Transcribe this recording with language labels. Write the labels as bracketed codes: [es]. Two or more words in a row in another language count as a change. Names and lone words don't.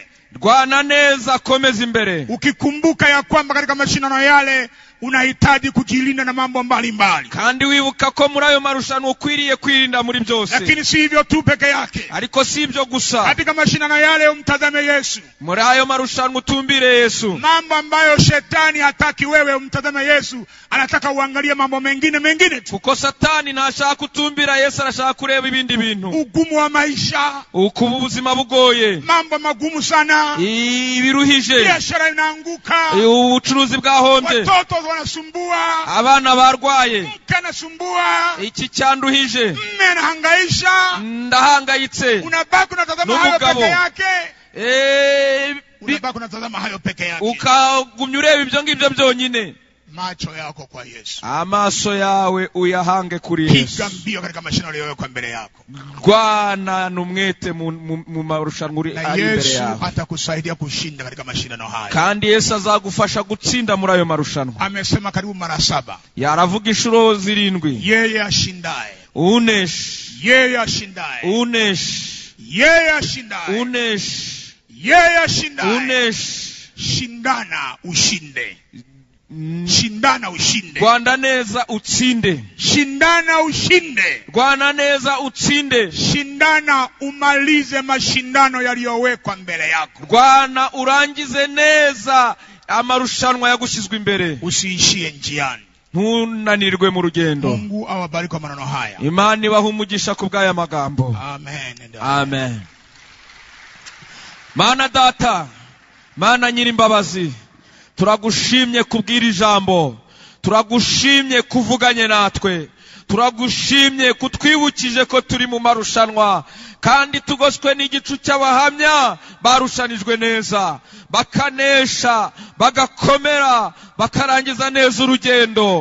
[rw] Rwana neza, komeza imbere. [sw] Ukikumbuka ya kwamba katika mashindano yale unahitaji kujilinda na mambo mbalimbali. [rw] Kandi wibuka ko muri ayo marushanwa ukwiriye kwirinda muri byose. [sw] Lakini si hivyo tu peke yake. [rw] Ariko si ibyo gusa. [sw] Katika mashindano yale umtazame Yesu. [rw] Muri ayo marushanwa utumbire Yesu. [sw] Mambo ambayo shetani hataki wewe umtazame Yesu, anataka uangalie mambo mengine tu. [rw] Kuko Satani ntashaka kutumbira Yesu, arashaka kureba ibindi bintu. [sw] Ugumu wa maisha, [rw] ubuzima bugoye, [sw] mambo magumu sana, [rw] ibiruhije, [sw] biashara inaanguka, [rw] ubucuruzi bwahombye, [sw] watoto wanasumbua, [rw] abana barwaye, [sw] mke anasumbua, [rw] iki cyanduhije, [sw] mme anahangaisha, [rw] ndahangayitse, [sw] unabaki unatazama hayo peke yake. Unabaki unatazama hayo peke yake. [rw] Ukagumya ureba ibyo ngibyo byonyine. [sw] Macho yako kwa Yesu. [rw] Amaso yawe uyahange kuri Yesu. [sw] Piga mbio katika mashindano yaliyowekwa mbele yako. [rw] Rwana n'umwete mu marushanwa ari imbere yawe. [sw] Yesu atakusaidia kushinda katika mashindano haya. [rw] Kandi Yesu azagufasha gutsinda muri ayo marushanwa. [sw] Amesema karibu mara 7. [rw] Yaravuga inshuro 7. [sw] Yeye ashindaye. [rw] Unesh. [sw] Yeye ashindaye. [rw] Unesh. [sw] Yeye ashindaye. [rw] Unesh. [sw] Yeye ashindaye. [rw] Unesh. [sw] Shindana ushinde. Shindana ushinde. [rw] Rwanda neza utsinde. [sw] Shindana ushinde. [rw] Rwanda neza utsinde. [sw] Shindana umalize mashindano yaliyowekwa mbele yako. [rw] Rwanda urangize neza amarushanwa yagushizwe imbere. [sw] Usiishie njiani. [rw] Ntunanirwe mu rugendo. [sw] Mungu awabariki kwa maneno haya. [rw] Imana ibahe umugisha kubw'aya magambo. Amen. Amen. Mana data, Mana nyirimbabazi, turagushimye kubwira ijambo, turagushimye kuvuganye natwe, turagushimye kutwibukije ko turi mu marushanwa, kandi tugoswe n'igicu cy'abahamya barushanijwe neza, bakanesha, bagakomera, bakarangiza neza urugendo.